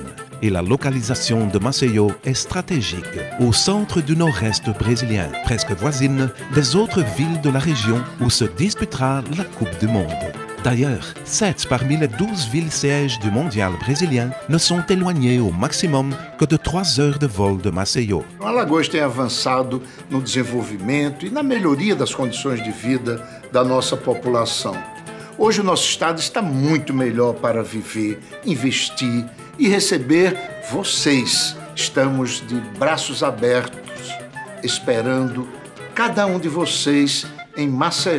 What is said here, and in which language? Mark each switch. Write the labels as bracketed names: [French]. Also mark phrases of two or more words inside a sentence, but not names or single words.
[French] Et la localisation de Maceió est stratégique, au centre du nord-est brésilien, presque voisine des autres villes de la région où se disputera la Coupe du Monde. D'ailleurs, 7 parmi les 12 villes sièges du mondial brésilien ne sont éloignées au maximum que de 3 heures de vol de Maceió. [Portuguese] Alagoas tem avançado no desenvolvimento e na melhoria das condições de vida da nossa população. Hoje o nosso estado está muito melhor para viver, investir e receber vocês. Estamos de braços abertos, esperando cada um de vocês em Maceió.